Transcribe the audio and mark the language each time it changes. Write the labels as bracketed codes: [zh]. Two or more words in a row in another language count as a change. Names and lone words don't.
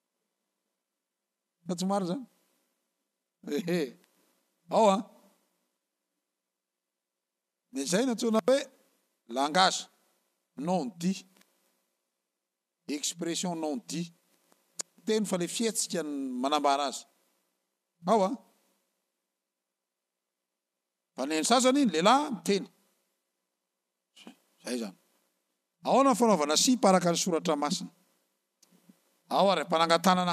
[mg] Sa tsy marina zany? Ao a. Izay natsoina hoe [fr] langage non dit, expression non dit. [mg] Teny fa le fihetsika manambara azy. Ao a. Fa ny sasany ny lehilahy miteny. Zay zany. Ahoana fanaovana sipa araka ny soratra masina. Ao ary mpanangantanana.